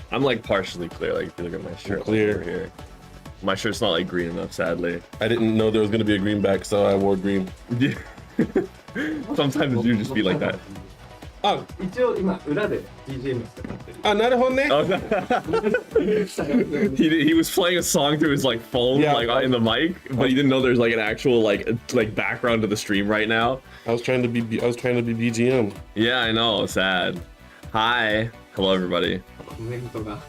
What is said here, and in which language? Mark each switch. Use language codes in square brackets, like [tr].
[en] I'm like partially clear. Like if you look at my shirt clear. over here. My shirt's not like green enough, sadly. I didn't know there was gonna be a greenback, so I wore green. Yeah. Sometimes you just be like that. あ、 [ja] 一応今裏で BGM してもらってる。あ、なるほどね。 [en] Oh, he was playing a song through his like phone, Yeah. like in the mic, but he didn't know there's like an actual like background to the stream right now. I was trying to be BGM. Yeah, I know. Sad. Hi. Hello, everybody. [ja] コメントが。